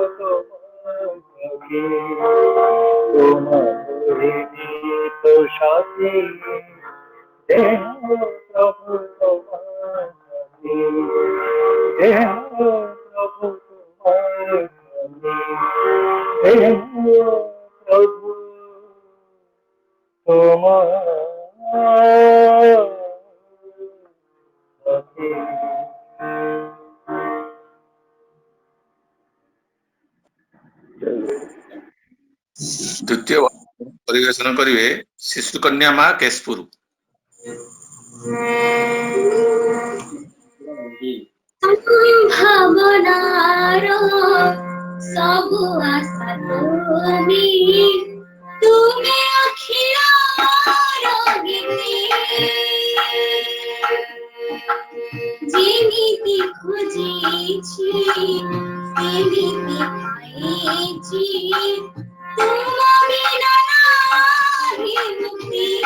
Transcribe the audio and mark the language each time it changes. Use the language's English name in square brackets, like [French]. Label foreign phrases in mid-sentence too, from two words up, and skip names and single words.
[Bangla] তোমার থাকি, তোমার নিত সাথী, দেহ প্রভু তোমার থাকি, দেহ প্রভু তোমার থাকি, দেহ প্রভু তোমার থাকি। [Odia] ଦ୍ୱିତୀୟ ପରିବେଷଣ କରିବେ ଶିଶୁ କନ୍ୟା ମା କେଶପୁର। ଭାବନାର ସବୁ ଆଶା ତୁମେ, ତୁମେ ଅଖିଳର ଗୀତି, ଯେମିତି ଖୋଜିଛି ସେମିତି ପାଇଛି, ତୁମ ବିନା ନାହିଁ ମୁକ୍ତି,